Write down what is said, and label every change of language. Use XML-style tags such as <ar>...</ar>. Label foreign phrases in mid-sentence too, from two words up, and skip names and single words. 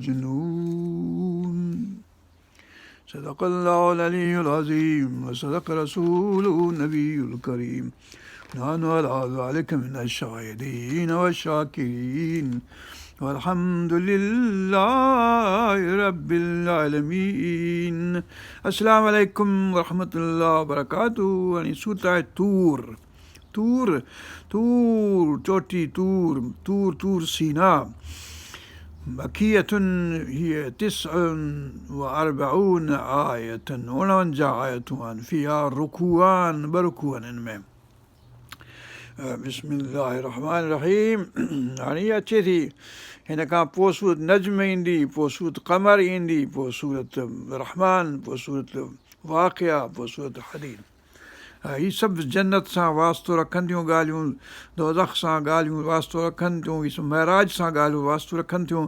<ar>مجنون صدق الله العلي العظيم وصدق رسوله النبي الكريم نحن على ذلك من الشاهدين والشاكرين والحمد لله رب العالمين. السلام عليكم ورحمة الله وبركاته. يعني سورة طور चोटी طور سيناء مكية هي 49 آية 49 آية فيها ركوعان بركوعان إنما बिस्मिल्लाहिर्रहमानिर्रहीम।</ar> <sd>हाणे इहा अचे थी, हिन खां पोइ सूरत नज्म ईंदी, पोइ सूरत क़मर ईंदी, पोइ सूरत रहमान, पोइ सूरत वाक़िया, पोइ सूरत हदीद। हीअ सभु जन्नत सां वास्तो रखनि थियूं ॻाल्हियूं, दोज़ख सां ॻाल्हियूं वास्तो रखनि थियूं, हीअ सभु महराज सां ॻाल्हियूं वास्तो रखनि थियूं।</sd>